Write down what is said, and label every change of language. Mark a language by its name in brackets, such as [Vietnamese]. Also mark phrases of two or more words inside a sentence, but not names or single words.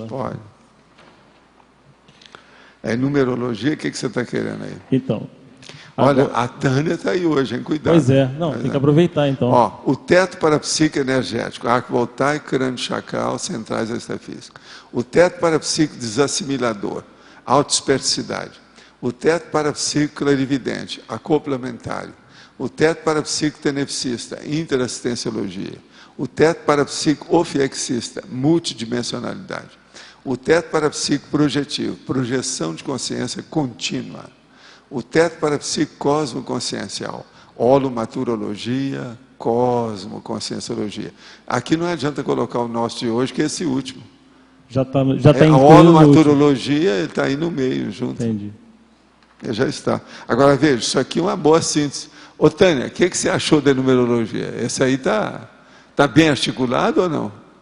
[Portuguese] Pode. É numerologia, o que você está querendo aí? Então. Olha, a Tânia está aí hoje, hein? Cuidado. Pois é, não, tem que aproveitar então. Ó, o teto parapsíquico energético, arco voltaico, crânio chacal, centrais extrafísicas. O teto parapsíquico desassimilador, autodispersidade. O teto parapsíquico clarividente, acoplamentário. O teto parapsíquico tenepsista, interassistenciologia. O teto parapsíquico ofiexista, multidimensionalidade. O teto parapsíquico projetivo, projeção de consciência contínua. O teto parapsíquico cosmoconsciencial, holomaturologia, cosmoconscienciologia. Aqui não adianta colocar o nosso de hoje, que é esse último. Já está incluído. A holomaturologia está aí no meio, junto. Entendi. Já está. Agora, veja, isso aqui é uma boa síntese. Ô, Tânia, o que você achou da numerologia? Esse aí está bem articulado ou não?